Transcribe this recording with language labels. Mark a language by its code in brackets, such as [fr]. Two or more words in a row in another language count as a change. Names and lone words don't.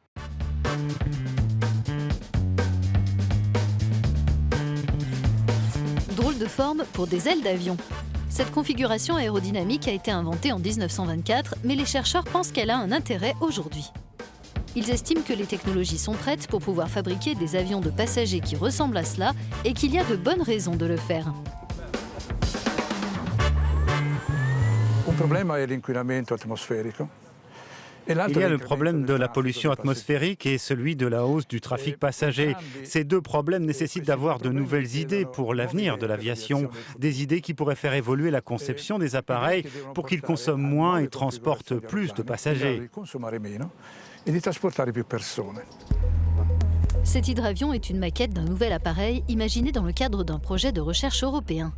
[fr] Drôle de forme pour des ailes d'avion. Cette configuration aérodynamique a été inventée en 1924, mais les chercheurs pensent qu'elle a un intérêt aujourd'hui. Ils estiment que les technologies sont prêtes pour pouvoir fabriquer des avions de passagers qui ressemblent à cela et qu'il y a de bonnes raisons de le faire. [it] Un problema è l'inquinamento atmosferico. [fr] Il y a le problème de la pollution atmosphérique et celui de la hausse du trafic passager. Ces deux problèmes nécessitent d'avoir de nouvelles idées pour l'avenir de l'aviation, des idées qui pourraient faire évoluer la conception des appareils pour qu'ils consomment moins et transportent plus de passagers. Cet hydravion est une maquette d'un nouvel appareil imaginé dans le cadre d'un projet de recherche européen.